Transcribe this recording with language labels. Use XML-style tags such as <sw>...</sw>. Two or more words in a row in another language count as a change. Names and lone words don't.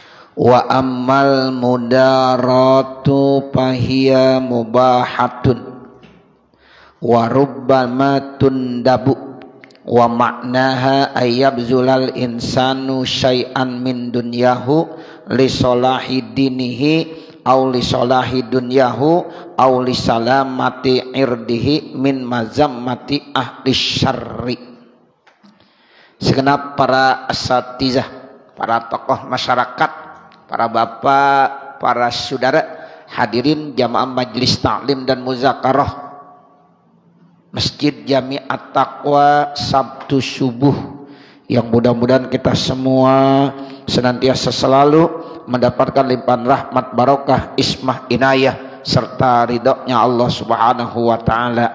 <ar>وأما المداراة فهي مباحة وربما تندب ومعناها أن يبذل الإنسان شيئا من دنياه لصلاح دينه أو لصلاح دنياه أو لسلامة عرضه من مذمة أهل الشر.</ar> <id>Segenap para asatizah, para tokoh masyarakat, para bapak, para saudara, hadirin jamaah majelis taklim dan muzakarah Masjid Jami At-Taqwa Sabtu subuh, yang mudah-mudahan kita semua senantiasa selalu mendapatkan limpahan rahmat barokah ismah inayah serta ridhonya Allah</id> <ar>سبحانه وتعالى.</ar>